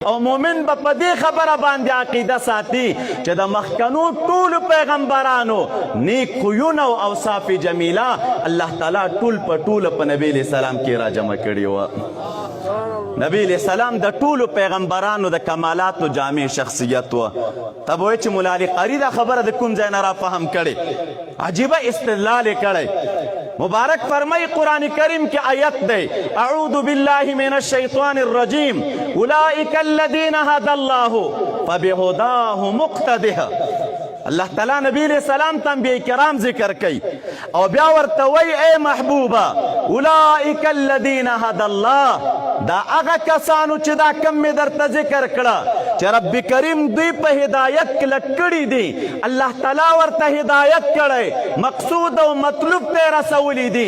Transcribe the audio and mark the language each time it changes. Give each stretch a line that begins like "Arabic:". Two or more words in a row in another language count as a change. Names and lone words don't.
Pashto: او مومن به په دې خبره باندې عقیده ساتي چې د مخکنو ټولو پیغمبرانو نیک خویونه او اوصاف جمیله الله تعالی ټول په ټوله په نبی
Arabic: علیه السلام
Pashto: کې را جمع کړي وه. نبی
Arabic: علیه السلام
Pashto: د ټولو پیغمبرانو د کمالاتو جامع شخصیت وه. ته به وایې چې ملا علي قاري دا خبره د کوم ځای نه را فهم کړې؟ عجیبه استدلال یې کړی. مبارک فرمای قرآن کریم کی آیت دے
Arabic: اعوذ باللہ من الشیطان الرجیم اولئک الذین هدى الله فبهداه مقتدہ.
Pashto: اللہ تعالیٰ نبی
Arabic: علیہ السلام
Pashto: ته انبیاء کرام ذکر کئی او بیا ورته وی اے محبوبا
Arabic: اولئک الذین هدى الله
Pashto: دا هغه کسانو چې دا کم می درته ذکر کړه چې رب کریم دوی په هدایت کې لټ کړي دي. الله تعالی ورته هدایت کړی مقصود او مطلوب ته رسولی دي.